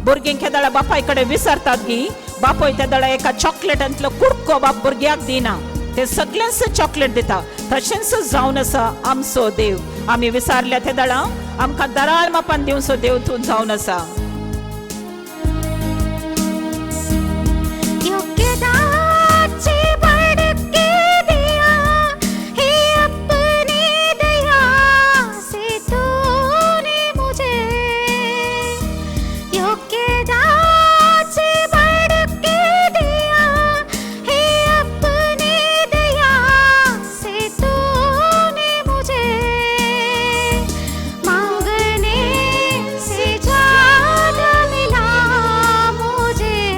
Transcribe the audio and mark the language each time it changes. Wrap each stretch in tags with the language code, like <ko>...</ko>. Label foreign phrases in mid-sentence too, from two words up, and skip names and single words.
<kok>भुरगीं केदळा बापाय कडेन विसरतात गी बापोय तेदळा एका चॉकलेटांतलो कुडको बाप भुरग्याक दिना ते सगळ्यांस चॉकलेट दिता तशेंच जावन आसा आमचो देव आमी विसारल्या तेदळा आमकां दराळ मापान दिवचो देव तूं जावन आसा</kok> <hi>योग्यताची बढ़के दिया हे अपनी दया से तूने मुझे योग्यताची बढ़के दिया हे अपनी दया से तूने मुझे मांगने से ज्यादा मिला मुझे</hi>